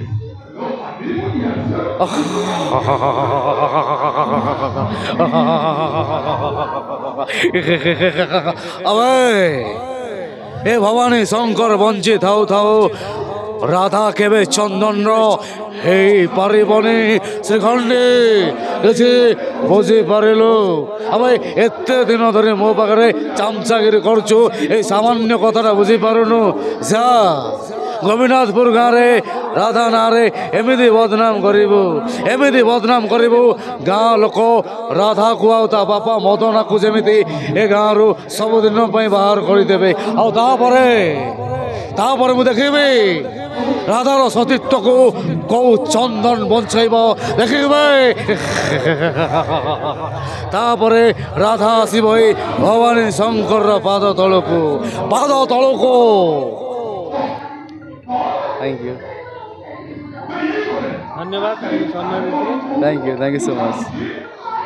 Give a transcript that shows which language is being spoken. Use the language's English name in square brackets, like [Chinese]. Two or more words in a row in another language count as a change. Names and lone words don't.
[Odia] ଏ ଭବାନୀ ଶଙ୍କର ବଞ୍ଚି ଥାଉ ଥାଉ ରାଧା କେବେ ଚନ୍ଦନ ପାରିବନି ଶ୍ରୀଖଣ୍ଡି କିଛି ବୁଝିପାରିଲୁ ଆମେ ଏତେ ଦିନ ଧରି ମୋ ପାଖରେ ଚାମଚାଗିରି କରୁଛୁ ଏଇ ସାମାନ୍ୟ କଥାଟା ବୁଝିପାରୁନୁ ଯା ଗୋବିନାଥପୁର ଗାଁରେ ରାଧା ନାଁରେ ଏମିତି ବଦନାମ କରିବୁ ଗାଁ ଲୋକ ରାଧାକୁ ଆଉ ତା ବାପା ମଦନାକୁ ଯେମିତି ଏ ଗାଁରୁ ସବୁଦିନ ପାଇଁ ବାହାର କରିଦେବେ ଆଉ ତାପରେ ମୁଁ ଦେଖିବି ରାଧାର ସତୀତ୍ୱକୁ କୋଉ ଚନ୍ଦନ ବଞ୍ଚାଇବ ଦେଖିବେ ତାପରେ ରାଧା ଆସିବ ଏଇ ଭବାନୀ ଶଙ୍କରର ପାଦ ତଳକୁ [English] thank you धन्यवाद thank you so much.